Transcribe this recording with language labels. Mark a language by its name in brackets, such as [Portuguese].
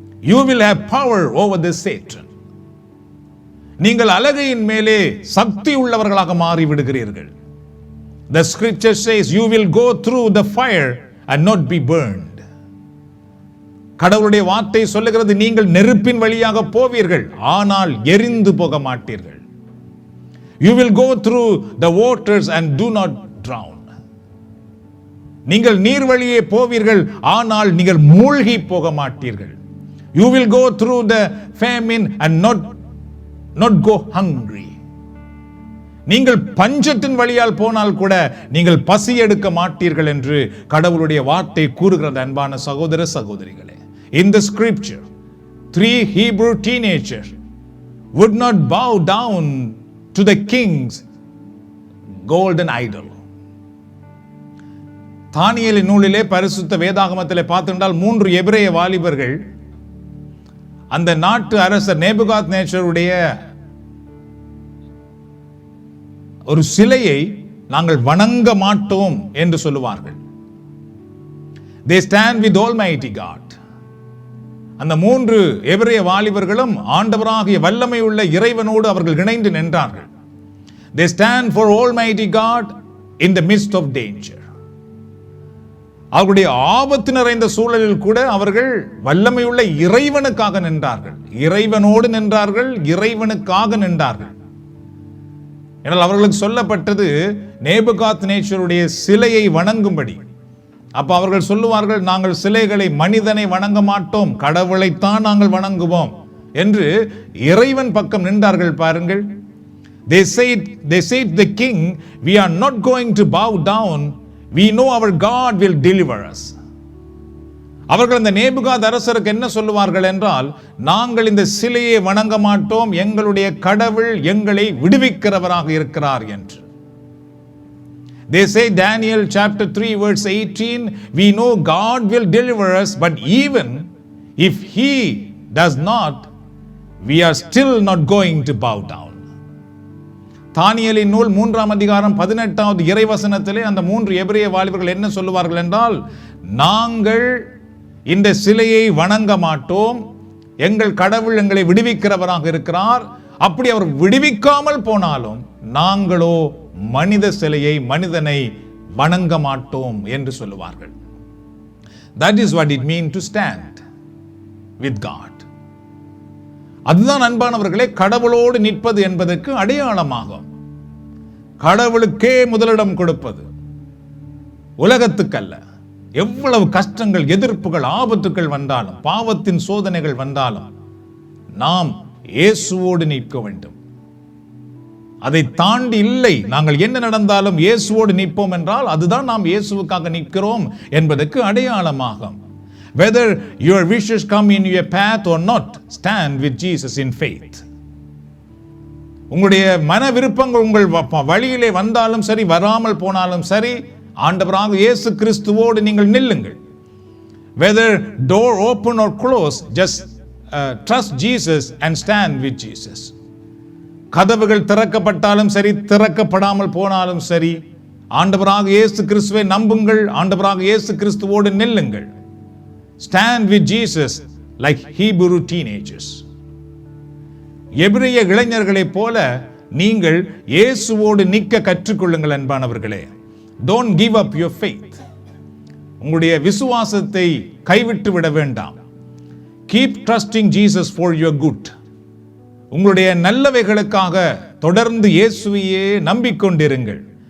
[English] You will have power over the Satan. [Tamil] நீங்கள் அலகையின் மேலே சக்தி உள்ளவர்களாக மாறி விடுகிறீர்கள். [English] The scripture says you will go through the fire and not be burned. [Tamil] கடவுளுடைய வார்த்தை சொல்லுகிறது, நீங்கள் நெருப்பின் வழியாக போவீர்கள், ஆனால் எரிந்து போக மாட்டீர்கள். [English] You will go through the waters and do not drown. [Tamil] நீங்கள் நீர் வழியே போவீர்கள், ஆனால் நீங்கள் மூழ்கி போக மாட்டீர்கள். [English] You will go through the famine and not go hungry. [Tamil] நீங்கள் பஞ்சத்தின் வழியால் போனால் கூட நீங்கள் பசி எடுக்க மாட்டீர்கள் என்று கடவுளுடைய வார்த்தை கூறுகிறது. அன்பான சகோதர சகோதரிகளே, [English] in the scripture 3 Hebrew teenagers would not bow down to the king's golden idol. [Tamil] தானியேலின் நூலிலே பரிசுத்த வேதாகமத்திலே பார்த்திருந்தால் 3 எபிரேய வாலிபர்கள் அந்த நாட்டு அரசர் நேபுகாத்நேச்சருடைய ஒரு சிலையை நாங்கள் வணங்க மாட்டோம் என்று சொல்லுவார்கள். [English] They stand with Almighty God. [Tamil] அந்த 3 எபிரேய வாலிபர்களும் ஆண்டவராகிய வல்லமை உள்ள இறைவனோடு அவர்கள் இணைந்து நின்றார்கள். [English] They stand for Almighty God in the midst of danger. [Tamil] அவருடைய ஆபத்து நிறைந்த சூழலில் கூட அவர்கள் வல்லமையுள்ள இறைவனுக்காக நின்றார்கள், இறைவனோடு நின்றார்கள், இறைவனுக்காக நின்றார்கள். ஏனால் அவர்களுக்கு சொல்லப்பட்டது நேபுகாத்நேச்சருடைய சிலையை வணங்கும்படி. அப்ப அவர்கள் சொல்லுவார்கள், நாங்கள் சிலைகளை, மனிதனை வணங்க மாட்டோம், கடவுளைத்தான் நாங்கள் வணங்குவோம் என்று இறைவன் பக்கம் நின்றார்கள். பாருங்கள், [English] they said the king, we are not going to bow down, we know our God will deliver us. [Tamil] அவர்கள் அந்த நேபுகாத் அரசருக்கு என்ன சொல்லுவார்கள் என்றால், நாங்கள் இந்த சிலையை வணங்க மாட்டோம், எங்களுடைய கடவுள் எங்களை விடுவிக்கிறவராக இருக்கிறார் என்று. [English] They say Daniel chapter 3 verse 18, we know God will deliver us, but even if he does not, we are still not going to bow down. [Tamil] தானியேலின் நூல் 3ஆம் அதிகாரம் 18வது இறைவசனத்திலே அந்த 3 எபிரேய வாலிபர்கள் என்ன சொல்லுவார்கள் என்றால், நாங்கள் இந்த சிலையை வணங்க மாட்டோம், எங்கள் கடவுள் எங்களை விடுவிக்கிறவராக இருக்கிறார், அப்படி அவர் விடுவிக்காமல் போனாலும் நாங்களோ மனித சிலையை, மனிதனை வணங்க மாட்டோம் என்று சொல்லுவார்கள். [English] That is what it means to stand with God. [Tamil] அதுதான் அன்பானவர்களே கடவுளோடு நிற்பது என்பதற்கு அடையாளமாகும். கடவுளுக்கே முதலிடம் கொடுப்பது, உலகத்துக்கல்ல. எவ்வளவு கஷ்டங்கள், எதிர்ப்புகள், ஆபத்துக்கள் வந்தாலும், பாவத்தின் சோதனைகள் வந்தாலும் நாம் இயேசுவோடு நிற்க வேண்டும். அதை தாண்டி இல்லை. நாங்கள் என்ன நடந்தாலும் இயேசுவோடு நிற்போம் என்றால் அதுதான் நாம் இயேசுவுக்காக நிற்கிறோம் என்பதற்கு அடையாளமாகும். [English] Whether your wishes come in your path or not, stand with Jesus in faith. [Tamil] உங்களுடைய மன விருப்பங்கள் உங்கள் வழியிலே வந்தாலும் சரி, வராமல் போனாலும் சரி, ஆண்டவராக இயேசு கிறிஸ்துவோடு நீங்கள் நில்லுங்கள். [English] Whether door open or close, just trust Jesus and stand with Jesus. [Tamil] கதவுகள் திறக்கப்பட்டாலும் சரி, திறக்கப்படாமல் போனாலும் சரி, ஆண்டவராக இயேசு கிறிஸ்துவை நம்புங்கள், ஆண்டவராக இயேசு கிறிஸ்துவோடு நில்லுங்கள். [English] Stand with Jesus like Hebrew teenagers. [Tamil] எபிரேய இளைஞர்களைப் போல நீங்கள் இயேசுவோடு நிற்க கற்றுக்கொள்ளுங்கள் அன்பானவர்களே. [English] Don't give up your faith. [Tamil] உங்களுடைய விசுவாசத்தை கைவிட்டு விட வேண்டாம். [English] Keep trusting Jesus for your good. [Tamil] உங்களுடைய நல்லவைகளுக்காக தொடர்ந்து இயேசுவையே நம்பிக்கொண்டிருங்கள்.